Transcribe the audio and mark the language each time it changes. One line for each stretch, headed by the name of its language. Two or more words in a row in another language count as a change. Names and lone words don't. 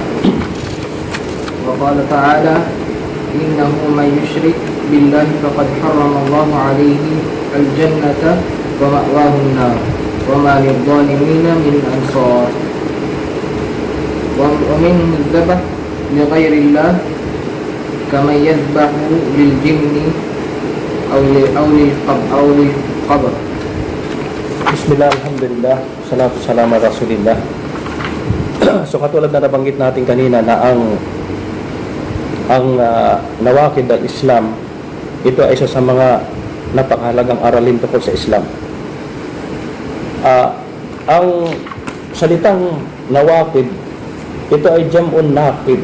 Arabic: وقال تعالى، إنه من يشرك بالله فقد حرم الله عليه الجنة ومأواه النار وما للظالمين من أنصار. ومنهم الذبح لغير الله كمن يذبح للجن أو للقبر. بسم الله، الحمد لله، الصلاة السلام على رسول الله.
Filipino: So katulad na nabanggit natin kanina na ang
Arabic: نواقض الإسلام,
Filipino: ito ay isa sa mga napakahalagang aralin tungkol sa Islam. Ang salitang nawakid, ito ay
Arabic: جمع ناقض.